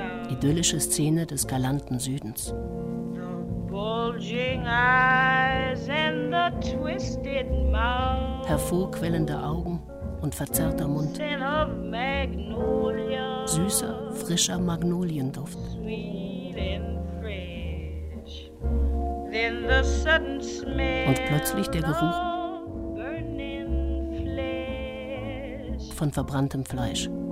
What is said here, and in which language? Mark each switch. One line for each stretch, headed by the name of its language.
German: Idyllische Szene des galanten Südens.
English: The bulging eyes and the twisted mouth.
German: Hervorquellende Augen und verzerrter Mund.
English: Scent of magnolia.
German: Süßer, frischer Magnolienduft.
English: Sweet and fresh. Then the sudden smell
German: und plötzlich der Geruch von verbranntem Fleisch.